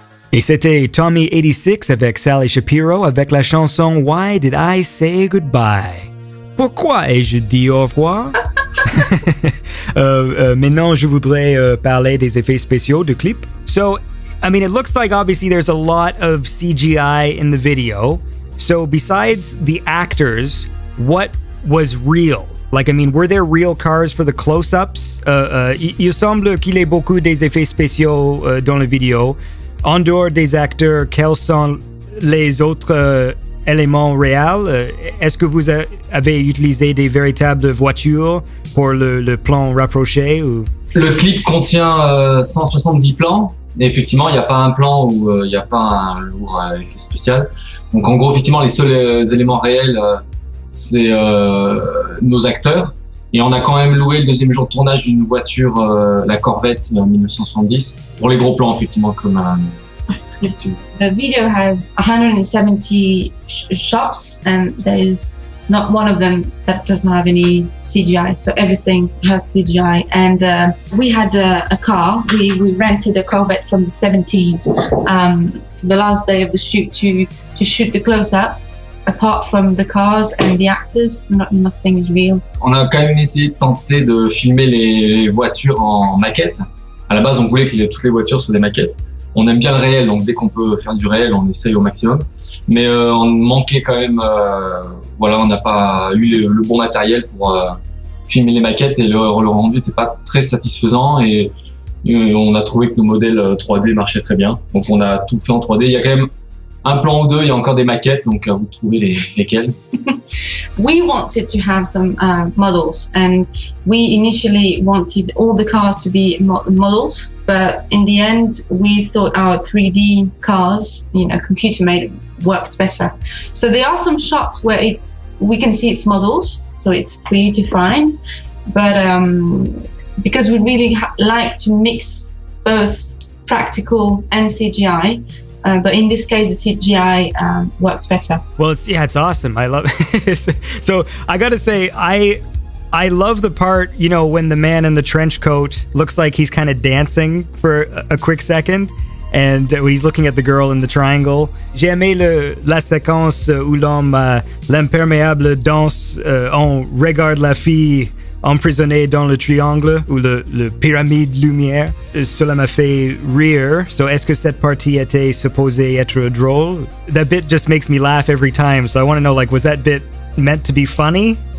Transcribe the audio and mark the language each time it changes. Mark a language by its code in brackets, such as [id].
[fr] Et c'était Tommy86 avec Sally Shapiro avec la chanson Why Did I Say Goodbye? Pourquoi ai-je dit au revoir? Maintenant, je voudrais parler des effets spéciaux du clip. [en] So, I mean, it looks like obviously there's a lot of CGI in the video. So, besides the actors, what was real? Like, I mean, were there real cars for the close-ups? [fr] Il semble qu'il y ait beaucoup des effets spéciaux dans la vidéo. En dehors des acteurs, quels sont les autres éléments réels? Est-ce que vous avez utilisé des véritables voitures pour le plan rapproché? Ou? Le clip contient 170 plans. Et effectivement, il n'y a pas un plan où il n'y a pas un lourd effet spécial. Donc en gros, effectivement, les seuls éléments réels, c'est nos acteurs. Et on a quand même loué le deuxième jour de tournage d'une voiture, la Corvette en 1970, pour les gros plans, effectivement, comme [en] The video has 170 shots, and there is not one of them that doesn't have any CGI. So everything has CGI. And we had a car. We rented a Corvette from the 70s for the last day of the shoot to shoot the close-up. Apart from the cars and the actors, nothing is real. [fr] On a quand même essayé de tenter de filmer les voitures en maquette. À la base, on voulait que toutes les voitures soient des maquettes. On aime bien le réel, donc dès qu'on peut faire du réel, on essaye au maximum. Mais on manquait quand même, on n'a pas eu le bon matériel pour filmer les maquettes et le rendu n'était pas très satisfaisant et on a trouvé que nos modèles 3D marchaient très bien. Donc on a tout fait en 3D. Il y a quand même un plan ou deux, il y a encore des maquettes, donc vous trouvez lesquelles. [en] We wanted to have some models, and we initially wanted all the cars to be models, but in the end, we thought our 3D cars, computer made, worked better. So there are some shots where we can see it's models, so it's free to find, but because we really like to mix both practical and CGI. But in this case, the CGI worked better. Well, it's awesome. I love it. So I gotta say, I love the part, when the man in the trench coat looks like he's kind of dancing for a quick second, and he's looking at the girl in the triangle. [fr] J'ai aimé la séquence où l'imperméable danse, on regarde la fille emprisonné dans le triangle ou le pyramide lumière. Cela m'a fait rire. So, est-ce que cette partie était supposée être drôle? [en] That bit just makes me laugh every time. So I want to know, was that bit meant to be funny?